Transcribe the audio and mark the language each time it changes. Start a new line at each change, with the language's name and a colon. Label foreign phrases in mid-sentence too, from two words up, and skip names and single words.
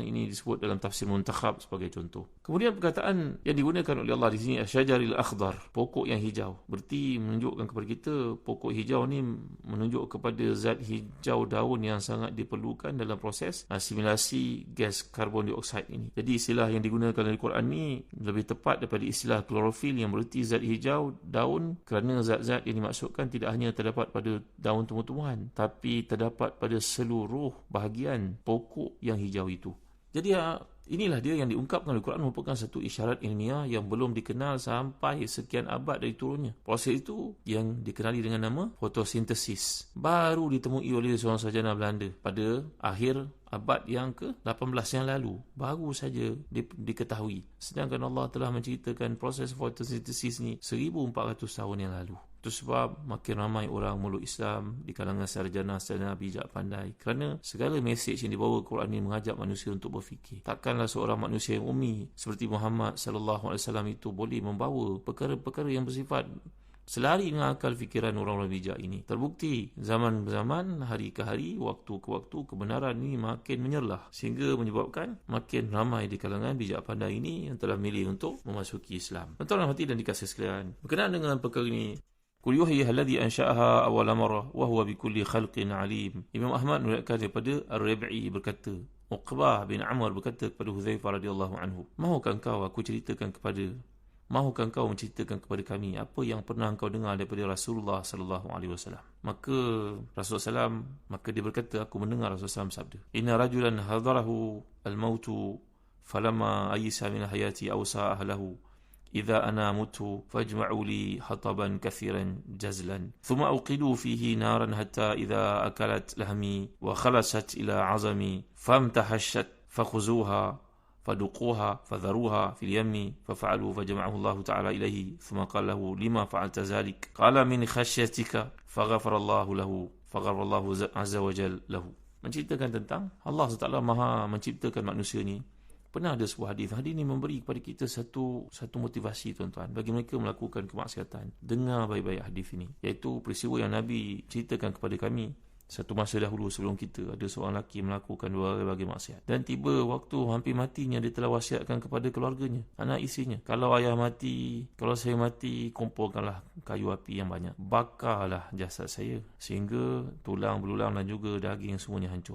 Malay: Ini disebut dalam tafsir Muntakhab sebagai contoh. Kemudian perkataan yang digunakan oleh Allah di sini,
Arabic: الشجر الأخضر,
Malay: pokok yang hijau, berarti menunjukkan kepada kita pokok hijau ni menunjuk kepada zat hijau daun yang sangat diperlukan dalam proses asimilasi gas karbon dioksida ini. Jadi istilah yang digunakan dalam Al-Quran ni lebih tepat daripada istilah klorofil yang berarti zat hijau daun, kerana zat-zat yang dimaksudkan tidak hanya terdapat pada daun tumbuh-tumbuhan, tapi terdapat pada seluruh bahagian pokok yang hijau itu. Jadi inilah dia yang diungkapkan oleh Al-Quran merupakan satu isyarat ilmiah yang belum dikenal sampai sekian abad dari turunnya. Proses itu yang dikenali dengan nama fotosintesis baru ditemui oleh seorang sarjana Belanda pada akhir abad yang ke-18 yang lalu. Baru saja diketahui. Sedangkan Allah telah menceritakan proses fotosintesis ni 1400 tahun yang lalu. Itu sebab makin ramai orang meluk Islam di kalangan sarjana-sarjana bijak pandai, kerana segala mesej yang dibawa Quran ini mengajak manusia untuk berfikir. Takkanlah seorang manusia yang ummi seperti Muhammad
Arabic: صلى الله عليه وسلم
Malay: itu boleh membawa perkara-perkara yang bersifat selari dengan akal fikiran orang-orang bijak ini. Terbukti zaman-zaman, hari ke hari, waktu ke waktu, kebenaran ini makin menyerlah, sehingga menyebabkan makin ramai di kalangan bijak pandai ini yang telah milih untuk memasuki Islam. Tuan-tuan hati dan dikasih sekalian, berkenaan dengan perkara ini,
Arabic: قل يحييها الذي أنشأها أول مرة وهو بكل خلق عليم.
Malay: Imam Ahmad meriwayatkan daripada Ar-Rabi'i berkata, Uqbah bin Amr berkata kepada Hudzaifah
Arabic: رضي الله عنه,
Malay: Mahukah kau menceritakan kepada kami apa yang pernah engkau dengar daripada Rasulullah
Arabic: صلى الله عليه وسلم?
Malay: Maka Rasulullah maka dia berkata, aku mendengar Rasulullah sabda,
Arabic: إن رجلا حضره الموت فلما أيس من حياته أوصى أهله إذا أنا مت فاجمعوا لي حطبا كثيرا جزلا ثم أوقدوا فيه نارا حتى إذا أكلت لحمي وخلصت إلى عظمي فامتحشت فخذوها فدقوها فذروها في اليم ففعلوا فجمعه الله تعالى إليه ثم قال له لما فعلت ذلك قال من خشيتك فغفر الله عز وجل له.
Malay: Menceritakan tentang Allah SWT Maha menciptakan manusia ni. Pernah ada sebuah hadis ini memberi kepada kita satu motivasi, tuan-tuan, bagi mereka melakukan kemaksiatan. Dengar baik-baik hadis ini, iaitu peristiwa yang Nabi ceritakan kepada kami. Satu masa dahulu sebelum kita, ada seorang lelaki melakukan berbagai maksiat, dan tiba waktu hampir matinya, dia telah wasiatkan kepada keluarganya, anak isinya, kalau saya mati, kumpulkanlah kayu api yang banyak, bakarlah jasad saya sehingga tulang belulang dan juga daging semuanya hancur.